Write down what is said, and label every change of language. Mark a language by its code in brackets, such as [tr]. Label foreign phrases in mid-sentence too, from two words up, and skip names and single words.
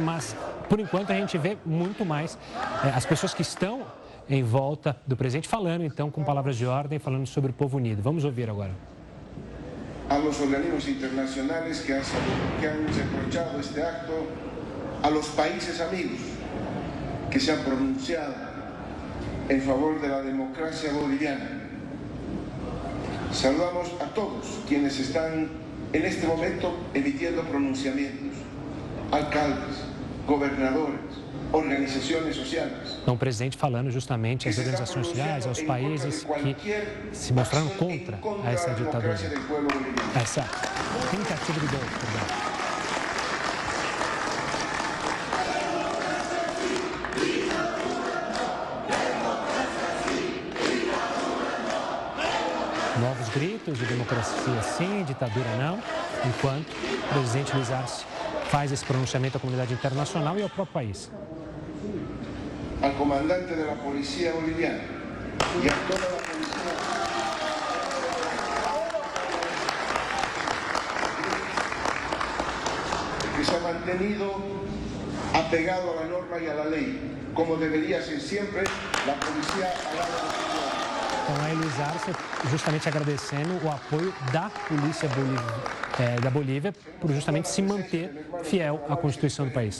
[pt] mas, por enquanto, a gente vê muito mais as pessoas que estão em volta do presidente falando, então, com palavras de ordem, falando sobre o povo unido. Vamos ouvir agora. [es] A los organismos internacionales que han reprochado este acto, a los países amigos que se han pronunciado en favor de la democracia boliviana. Saludamos a todos quienes están en este momento emitiendo pronunciamientos, alcaldes, gobernadores, [pt] organizações sociais. Então, o presidente falando justamente às organizações sociais, aos países que se mostraram contra essa ditadura, essa tentativa de golpe. Novos gritos de democracia sim, ditadura não, enquanto o presidente Luiz Arce faz esse pronunciamento à comunidade internacional e ao próprio país. [es] Al comandante de la policía boliviana y a toda la policía que se ha mantenido apegado a la norma y a la ley, como debería ser siempre la policía al lado de los ciudadanos. [pt] Então, a Luiz Arce justamente agradecendo o apoio da polícia da Bolívia por justamente se manter fiel à Constituição do país.